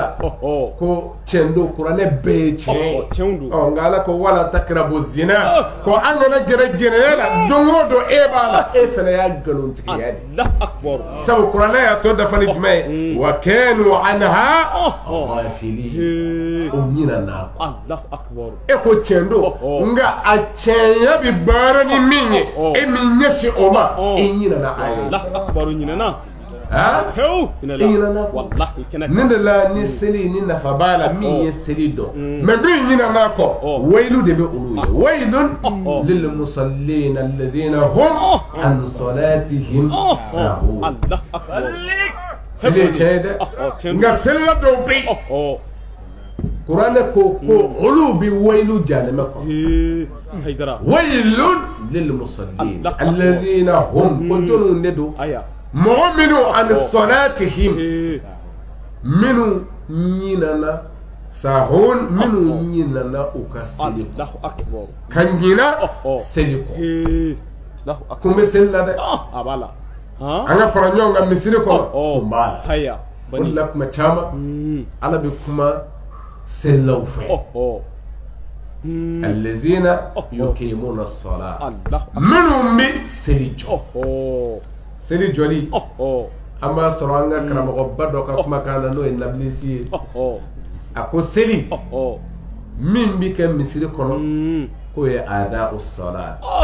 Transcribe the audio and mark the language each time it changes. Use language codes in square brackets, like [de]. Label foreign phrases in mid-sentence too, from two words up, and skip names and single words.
[bm] la ko tiɲɛ don kuranɛ bɛɛ ye tiɲɛ ye nka ala ko [ar] ولا تقربوا الزنا [bm] ko an kana gɛrɛ jɛnɛya la don o don e b'a la e fana y'a nkalon tigiya de sabu kuranɛ y'a tɔ dafa ni jumɛn ye [ar] وكانوا عنها غافلين [bm] o ɲina n'a kɔ e ko tiɲɛ don nka a tiɲɛya bɛ baara ni min ye e min ɲɛsin o ma e ɲina na a ye ne de la ni seli ni nafa b'a la min ye seli dɔn mɛ min ɲina n'a kɔ wayilu de bɛ olu ye [ar] ويل للمصلين الذين هم عن صلاتهم ساهون [bm] seli ye tiɲɛ ye dɛ nka selila dɔw bɛ yen kuranɛ ko olu bi wayilu jahanama kɔnɔ [ar] ويل للمصلين الذين هم [bm] ko jɔnw de don mɔgɔ minnu [ar] عن صلاتهم [bm] minnu ɲinana sahun minnu ɲinana u ka seli ka ɲina seli kɔ kun bɛ seli la dɛ an ka fara ɲɔgɔn kan misiri kɔnɔ kun b'a la o de la kuma caman ala bɛ kuma selilaw fɛ [ar] الذين يقيمون الصلاة [bm] minnu bɛ seli jɔ seli jɔli an b'a sɔrɔ an ka karamɔgɔba dɔ ka kumakan na n'o ye nabilisi ye a ko seli min bɛ kɛ misiri kɔnɔ k'o ye [ar] أداء الصلاة